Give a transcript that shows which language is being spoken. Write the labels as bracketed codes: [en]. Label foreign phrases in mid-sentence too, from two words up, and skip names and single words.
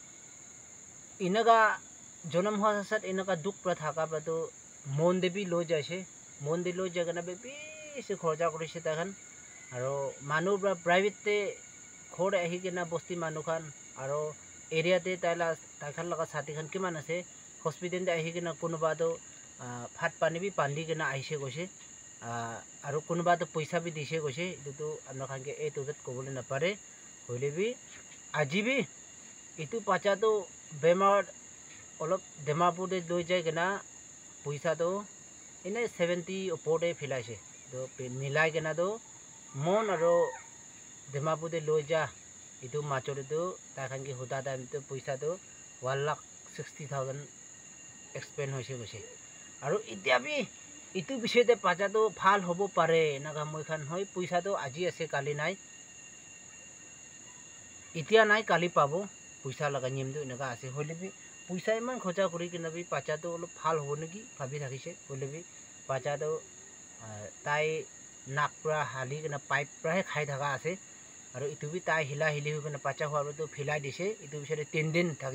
[nag] inaga jonam hwa sat inaga duk pra thaka pa to mon de bi lo jaise mon de lo jagana be se khorja korise takhan aro manu bra private te khore ahi kena bosti manu khan aro area te taikhan laga sati khan kiman ase hospital de ahi kena kunuba do phat pani bi pandi kena aise goise aro kunuba to paisa bi dise goise itu to amna khan ke to that kobole na pare hoile bi ajibi itu pacha to bemar olop demapur de loi jai kena paisa to ine 70 opode philaise to milai kena do mon aro demapur de loi ja itu machore do takhan ki huda dam to paisa to 1,60,000 expend hoise goise aro itia bi itu bishe de pacha to phal hobo pare naga moi khan hoi paisa to aji ase kali nai itia nai kali pabo paisa laga nyem do naga ase hoile bi paisa iman khoja kori kena bi pacha to olo phal hobo negi bhabi thakise hoile bi pacha to tai nakpra hali kena pipe pra he khai thaka ase aro itu bi tai hila hili hu kena pacha hwa to philai dise itu bisare 3 din thaki